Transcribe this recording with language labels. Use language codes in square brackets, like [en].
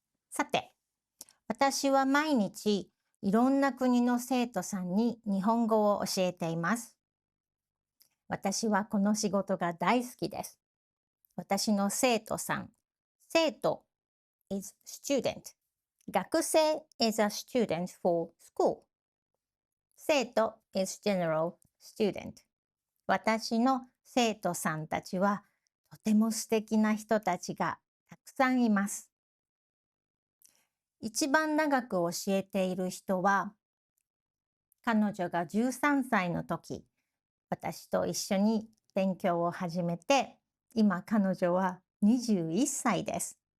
[ja] さて、私は毎日いろんな国の生徒さんに日本語を教えています。私はこの仕事が大好きです。私の生徒さん、生徒 [en] is student。学生 is a student for school。生徒 is general student。 [ja] 私の生徒さんたちはとても素敵な人たちがたくさんいます。一番長く教えている人は、彼女が13歳の時、私と一緒に勉強を始めて、今彼女は21歳です。